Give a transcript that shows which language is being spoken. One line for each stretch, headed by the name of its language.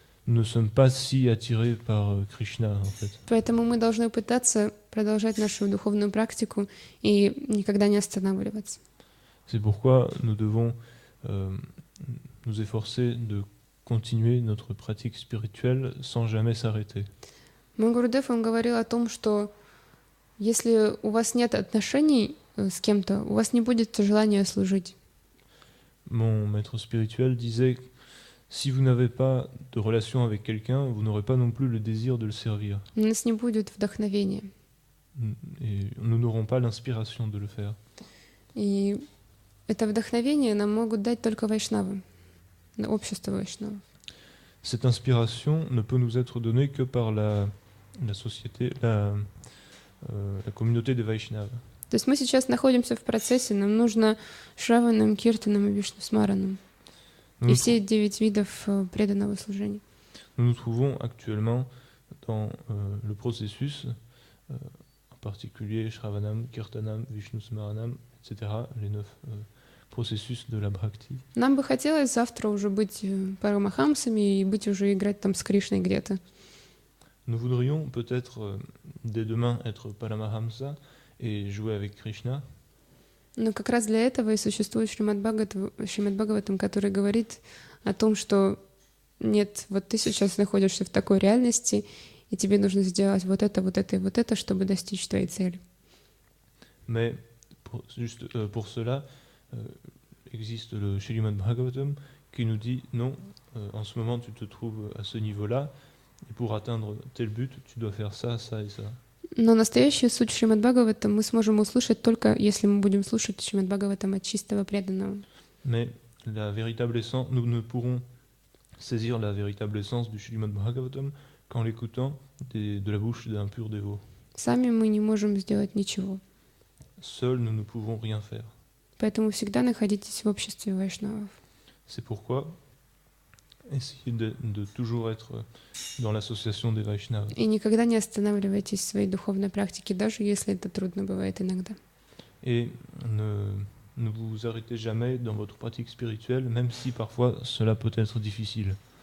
French: nous ne sommes pas si attirés par Krishna en fait.
Russian: Поэтому мы должны пытаться продолжать нашу духовную практику и никогда не останавливаться.
French: C'est pourquoi nous devons nous efforcer de continuer notre pratique spirituelle sans jamais s'arrêter.
Russian: Мой Гурудев, он говорил о том, что если у вас нет отношений с кем-то, у вас не будет желания служить.
French: Mon maître spirituel disait si vous n'avez pas de relation avec quelqu'un, vous n'aurez pas non plus le désir de le servir.
Russian: У нас не будет вдохновения.
French: Et nous n'aurons pas l'inspiration de le faire.
Russian: И это вдохновение нам могут дать только вайшнавы, общество вайшнавов.
French: Cette inspiration ne peut nous être donnée que par la société, la communauté des Vaishnavas.
Russian: То есть мы сейчас находимся в процессе, нам нужно Шраванам, Киртанам и Вишну-смаранам. И все 9 видов преданного служения.
French: Nous nous trouvons actuellement dans le processus, en particulier Shravanam, Kirtanam, Vishnu-smaranam, etc., les 9 processus de la Bhakti.
Russian: Нам бы хотелось завтра уже быть парамахамсами и быть уже играть там с Кришной где-то.
French: Nous voudrions peut-être dès demain être Paramahamsa et jouer avec Krishna.
Russian: Но как раз для этого и существует Шримад Бхагаватам, который говорит о том, что нет, вот ты сейчас находишься в такой реальности, и тебе нужно сделать вот это, вот это и вот это, чтобы достичь твоей цели.
French: Mais pour cela, existe le Śrīmad Bhagavatam qui nous dit non, en ce moment tu te trouves à ce niveau-là, et pour atteindre tel but, tu dois faire ça, ça et ça.
Russian: Но настоящую суть Шримад Бхагаватам мы сможем услышать только если мы будем слушать Шримад Бхагаватам от чистого преданного.
French: Mais la véritable essence, nous ne pourrons saisir la véritable essence du Śrīmad Bhagavatam qu'en l'écoutant de la bouche d'un pur dévot.
Russian: Сами мы не можем сделать ничего.
French: Seuls, nous ne pouvons rien faire.
Russian: Поэтому всегда находитесь в обществе вайшнавов.
French: C'est pourquoi essayez de toujours être dans l'association des Vaishnavas.
Russian: И никогда не останавливайтесь в своей духовной практике, даже если это трудно бывает иногда.
French: Et ne vous arrêtez jamais dans votre pratique spirituelle, même si parfois cela peut être difficile.